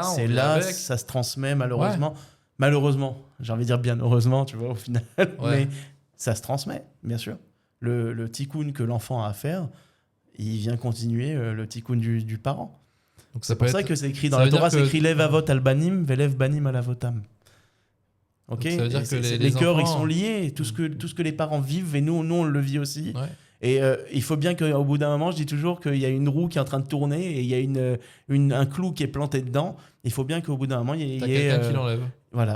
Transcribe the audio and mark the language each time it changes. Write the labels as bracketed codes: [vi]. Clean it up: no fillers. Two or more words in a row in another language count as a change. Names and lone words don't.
[fr] ça se transmet malheureusement. Ouais. Malheureusement, j'ai envie de dire bien heureusement, tu vois, au final, mais ça se transmet, bien sûr. Le tikkun que l'enfant a à faire, il vient continuer le tikkun du parent. Donc c'est pour ça que c'est écrit dans la Torah, c'est écrit [he] לב אבות על בנים ולב בנים על אבותם. [fr] Ok. Ça veut dire que les cœurs, enfants, ils sont liés. Tout ce que les parents vivent, et nous on le vit aussi. Ouais. Et il faut bien qu'au bout d'un moment, je dis toujours qu'il y a une roue qui est en train de tourner et il y a un clou qui est planté dedans. Il faut bien qu'au bout d'un moment, il y ait quelqu'un qui l'enlève. Voilà.